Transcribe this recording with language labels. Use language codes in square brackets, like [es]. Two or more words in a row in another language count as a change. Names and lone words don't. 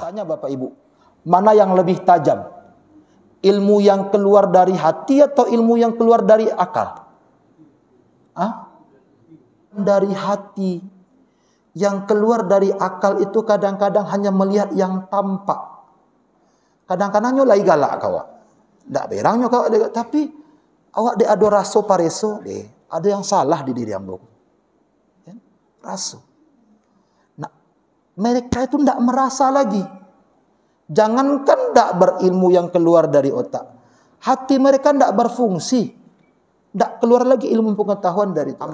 [id] Tanya Bapak Ibu, mana yang lebih tajam? Ilmu yang keluar dari hati atau ilmu yang keluar dari akal? Dari hati. Yang keluar dari akal itu kadang-kadang hanya melihat yang tampak. [min] Kadang-kadang nyolai galak kawak. Tak berangnya kawak, tapi awak ada raso pareso deh. Ada yang salah di diri ambo. Ya? Raso. [id] Nah, mereka itu tidak merasa lagi. Jangankan tidak berilmu yang keluar dari otak, hati mereka tidak berfungsi, tidak keluar lagi ilmu pengetahuan dari itu.